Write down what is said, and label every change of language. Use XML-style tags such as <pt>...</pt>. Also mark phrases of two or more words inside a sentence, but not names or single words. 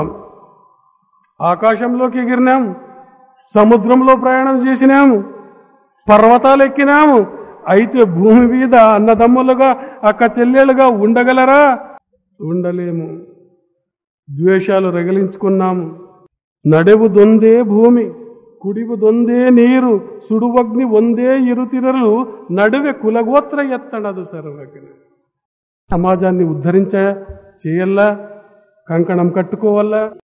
<te>ఆకాశంలోకి ఎగిరినాం, సముద్రంలో ప్రయాణం చేసినాము, పర్వతాలు ఎక్కినాము. అయితే భూమి మీద అన్నదమ్ములుగా అక్క చెల్లెలుగా ఉండగలరా? ఉండలేము. ద్వేషాలు రగిలించుకున్నాము.</te> <kn>ನಡೆವುದೊಂದೇ ಭೂಮಿ, ಕುಡಿವುದೊಂದೇ ನೀರು, ಸುಡುವಗ್ನಿ ಒಂದೇ ಇರುತ್ತಿರಲು ನಡುವೆ ಕುಲಗೋತ್ರ ಎತ್ತಣದು ಸರ್ವಜ್ಞ.</kn> <te>సమాజాన్ని ఉద్ధరించేయల్లా, కంకణం కట్టుకోవాలా.</te>